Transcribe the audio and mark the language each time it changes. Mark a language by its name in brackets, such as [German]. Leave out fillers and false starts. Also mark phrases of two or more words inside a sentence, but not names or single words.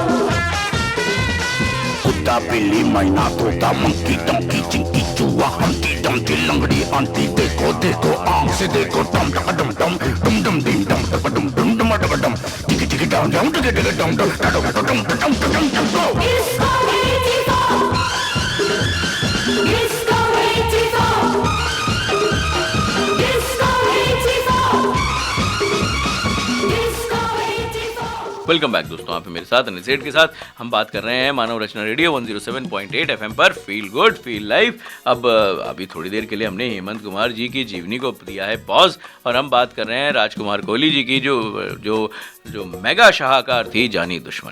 [Hindi] कुत्ता बिल्ली मैना तोता मंकी टंकी चिंकी चूहा हंटी डंकी लंगड़ी आंटी देखो देखो आंख से देखो डम डम डम डम डम डम डिम डम डम डम डम डम डम डम टिकी टिकी डम डम टिकी टिकी डम डम डम डम डम डम डम डम go. [English] Disco 84. Disco 84. Disco 84. Disco 84. welcome back [Hindi] दोस्तों, आप हैं मेरे साथ अनिल सेठ के साथ। हम बात कर रहे हैं मानव रचना रेडियो 107.8 FM पर फील गुड फील लाइव। अब अभी थोड़ी देर के लिए हमने हेमंत कुमार जी की जीवनी को दिया है पॉज और हम बात कर रहे हैं राजकुमार कोहली जी की जो मेगा शाहकार थी जानी दुश्मन।